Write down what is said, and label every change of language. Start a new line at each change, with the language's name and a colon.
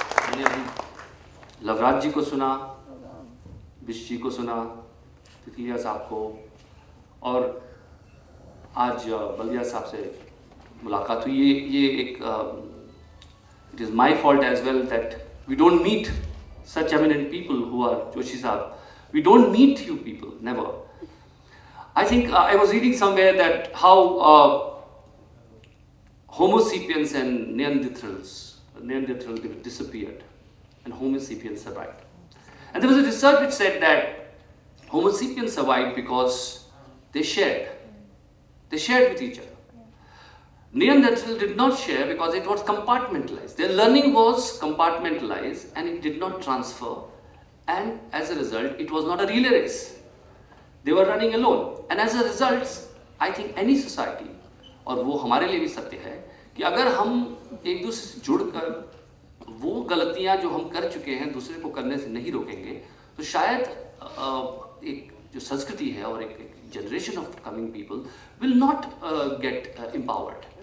Hindi: मैंने अभी लवराज जी को सुना, बिश जी को सुना, तितलिया साहब को, और आज बलिया साहब से मुलाकात हुई। ये एक
English: It is my fault as well that we don't meet such eminent people who are Joshi Sahab. We don't meet you people, never. I think I was reading somewhere that how Homo sapiens and Neanderthals disappeared and Homo sapiens survived. And there was a research which said that Homo sapiens survived because they shared with each other. Neanderthals did not share because it was compartmentalized. Their learning was compartmentalized and it did not transfer, and as a result it was not a relay race. They were running alone, and as a result I think any society,
Hindi: और वो हमारे लिए भी सत्य है, कि अगर हम एक दूसरे से जुड़कर वो गलतियां जो हम कर चुके हैं दूसरे को करने से नहीं रोकेंगे, तो शायद एक जो संस्कृति है और एक
English: Generation of coming people will not get empowered.